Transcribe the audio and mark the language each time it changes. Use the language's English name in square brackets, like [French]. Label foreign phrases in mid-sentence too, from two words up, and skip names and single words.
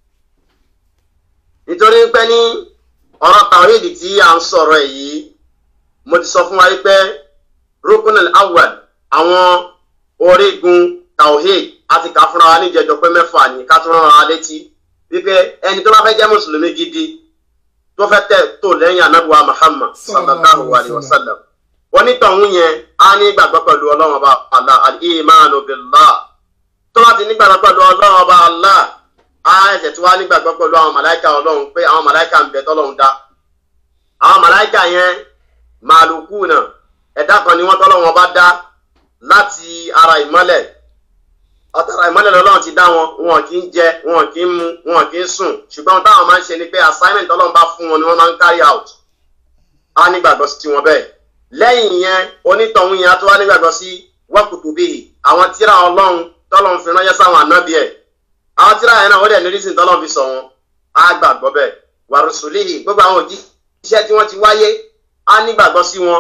[Yoruba] Nítorí pé ní ọ̀rọ̀ tawhid tí a ń sọ̀rọ̀ èyí mo ti sọ fún wa wípé [Arabic] ركن الأول [Yoruba] àwọn orígun tawhid àti ká fúnra wa níjẹjọ pé 6 ní ká tún rán wa létí wípé ẹni tó bá fẹ́ jẹ́ mùsùlùmí gidi tó fẹ́ tẹ̀ tó lẹ́yìn Ànábì wa Muhammad [Arabic] صلى الله عليه وسلم [Yoruba] onítọ̀hún yẹn á ní ìgbàgbọ́ pẹ̀lú Ọlọ́run ọba Allah [Arabic] الإيمان بالله [Yoruba] tó bá ti nígbàgbọ́ pẹ̀lú Ọlọ́run ọba Allah á ẹ̀sẹ̀ tí wá nígbàgbọ́ pẹ̀lú àwọn màláìka Ọlọ́run pé àwọn màláìka ń bẹ tọ́lọ́run dá. Àwọn màláìka yẹn màlúkù náà ẹ̀dá kan ni wọ́n tọ́lọ́run ọba dá láti ara ìmọ́lẹ̀ ọ̀tara ìmọ́lẹ̀ lọ́lọ́run ti dá wọn kì í jẹ wọn kì í mu wọn kì í sùn ṣùgbọ́n táwọn máa ń ṣe ni pé assignment Ọlọ́run bá fún wọn ni wọ́n máa ń [English] carry out. [Yoruba] Á nígbàgbọ́ sí tiwọn bẹ́ẹ̀. Lẹ́yìn yẹn onítọ̀hún yẹn á tó wá nígbàgbọ́ sí [Arabic] وكتبه [Yoruba] àwọn tírà Ọlọ́run tọ́lọ́run fi ránṣẹ́ sáwọn ànábì ẹ̀ àwọn tírà yẹn náà ó dẹ̀ ní rísìn tọ́lọ́run fi sọ wọn á gbàgbọ́ bẹ́ẹ̀ [Arabic] ورسله [Yoruba] gbogbo àwọn òjíṣẹ́ tí wọ́n ti wáyé á nígbàgbọ́ sí wọn.